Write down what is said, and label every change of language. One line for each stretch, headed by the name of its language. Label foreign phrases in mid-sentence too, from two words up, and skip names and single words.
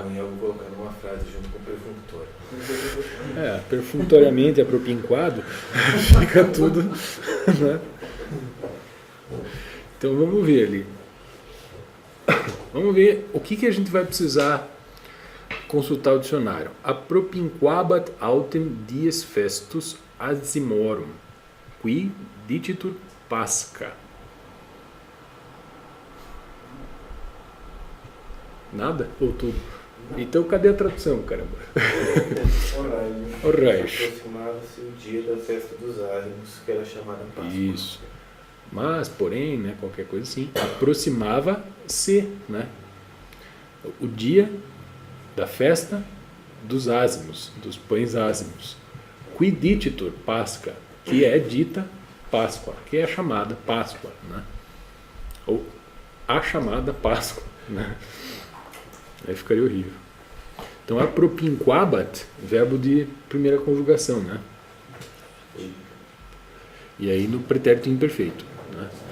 Portuguese: Amanhã eu vou colocar numa frase junto com o perfunctor. Perfunctoriamente apropinquado, fica tudo, né? Então vamos ver ali. Vamos ver o que a gente vai precisar consultar o dicionário.
Latin: Apropinquabat autem dies festus asimorum, qui dicitur Pascha.
Portuguese: Nada? Ou tudo? Então cadê a tradução, caramba? Orrais. Aproximava-se o dia da festa dos ázimos, que era chamada Páscoa. Isso. Mas, porém, né, qualquer coisa assim, aproximava-se, né, o dia da festa dos ázimos, dos pães ázimos.
Latin: Qui dicitur Pascha,
Portuguese: que é dita Páscoa, que é a chamada Páscoa, né? Ou a chamada Páscoa, né? Aí ficaria horrível. Então, apropinquabat, verbo de primeira conjugação, né? E aí no pretérito imperfeito, né?